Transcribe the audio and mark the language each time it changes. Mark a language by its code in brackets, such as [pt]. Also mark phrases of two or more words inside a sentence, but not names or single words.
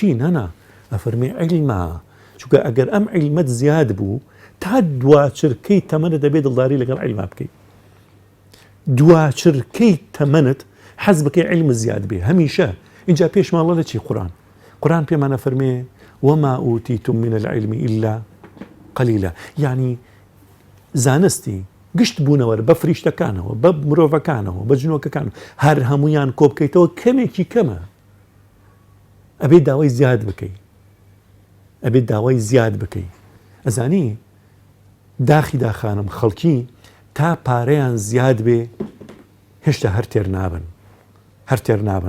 [ckb] نەنا، ئەفەرمێ عیلمە. چونکە ئەگەر ئەم عیلمەت زیاد بوو، تا دوا چرکەی تەمەنە دەبێت دڵداری لەگەڵ عیلما بکەیت. دوا چرکەی تەمەنت حەز بکەی عیلم زیاد بێ. هەمیشە اینجا پێشماڵە لە چی؟ قورئان پێمانە فەرمێ [ar] وما أوتيتم من العلم إلا قليلا. [ckb] يعني زانستی گشت بوونەوە بە فریشتەکانەوە، بە مرۆڤەکانەوە، بە جنۆکەکانەوە، هەر هەمویان کۆ بکەیتەوە کەمێکی کەمە. ئەبێ داوای زیاد بکەی، ئەزانی داخی داخانم خەڵکی تا پارەیان زیاد بێ هێشتا هەر تێر نابن.